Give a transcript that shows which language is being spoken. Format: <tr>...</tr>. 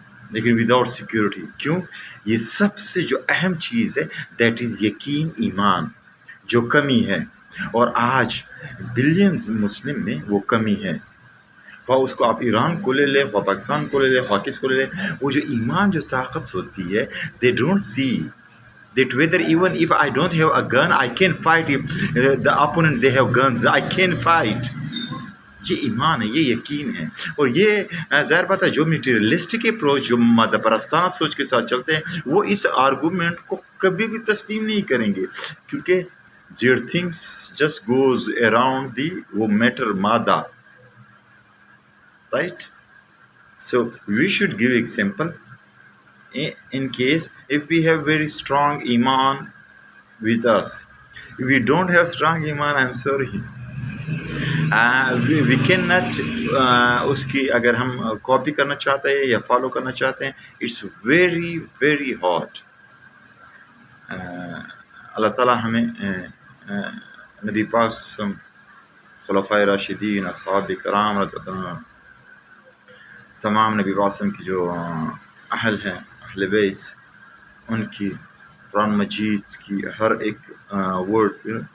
<ur>لیکن</ur> <en>without security,</en> <ur>کیوں؟ یہ سب سے جو اہم چیز ہے</ur> <en>that is</en> <ur>یقین، ایمان، جو کمی ہے. اور آج بلینز مسلم میں وہ کمی ہے. خواہ اس کو آپ ایران کو لے لیں، خواہ پاکستان کو لے لیں، خواہ کس کو لے لیں، وہ جو ایمان جو طاقت ہوتی ہے،</ur> <en>they don't see that whether even if I don't have a gun I can fight. If the opponent they have guns I can fight.</en> <ur>یہ ایمان ہے، یہ یقین ہے. اور یہ ظاہر بات ہے جو میٹیریلسٹک اپروچ، جو مادہ پرستانہ سوچ کے ساتھ چلتے ہیں، وہ اس آرگومنٹ کو کبھی بھی تسلیم نہیں کریں گے، کیونکہ</ur> <en>their things just goes around the</en> <ur>وہ میٹر، مادہ.</ur> <en>Right? So we should give example in case if we have very strong iman with us. If we don't have strong iman, I'm sorry. We cannot</en> <ur>اس کی اگر ہم copy کرنا چاہتے ہیں یا follow کرنا چاہتے ہیں،</ur> <en>It's very very hard.</en> <ur>اللہ تعالیٰ ہمیں نبی پاک صلی اللہ علیہ وسلم، خلفائے راشدین، اصحاب کرام رضی اللہ عنہ، تمام نبی پاک صلی اللہ علیہ وسلم کی جو اہل ہیں، اہل بیت، ان کی قرآن مجید کی ہر ایک ورڈ پہ</ur>